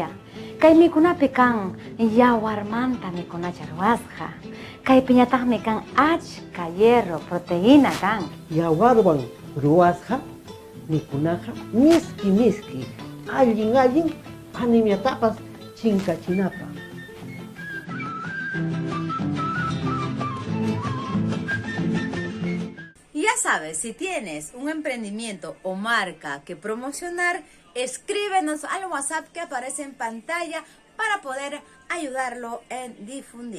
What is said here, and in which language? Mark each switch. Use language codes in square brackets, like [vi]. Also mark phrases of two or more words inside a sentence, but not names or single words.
[qu] Kay mikunapi kan yawarmanta mikunacha ruwasqa. Kay piñataqmi kan achka [es] hierro, proteína [qu] kan. Yawarwan ruwasqa mikunaqa miski allin animiatapas chinkachinapa. [es] Ya sabes, si tienes un emprendimiento o marca que promocionar, escríbenos al WhatsApp que aparece en pantalla para poder ayudarlo en difundir.